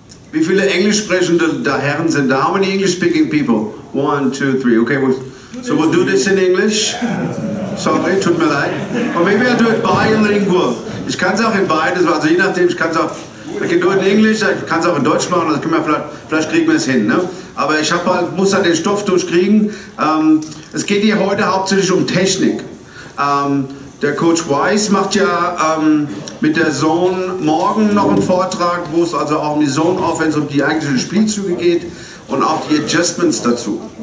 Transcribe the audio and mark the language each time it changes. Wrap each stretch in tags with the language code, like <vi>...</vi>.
<de>Wie viele englisch sprechende Herren sind da?</de> <en>How many English speaking people? 1, 2, 3. Okay, so we'll do this in English. Sorry,</en> <de>tut mir leid.</de> <en>Or maybe I'll do it bilingual.</en> <de>Ich kann es auch in beides, also je nachdem, ich kann es auch,</de> <en>I can do it in English,</en> <de>ich kann es auch in Deutsch machen, also können wir vielleicht kriegen wir es hin. Ne? Aber ich muss halt den Stoff durchkriegen. Es geht hier heute hauptsächlich um Technik. Der Coach Weiss macht ja mit der Zone morgen noch einen Vortrag, wo es also auch um die Zone Offense, um die eigentlichen Spielzüge geht und auch die Adjustments dazu.</de>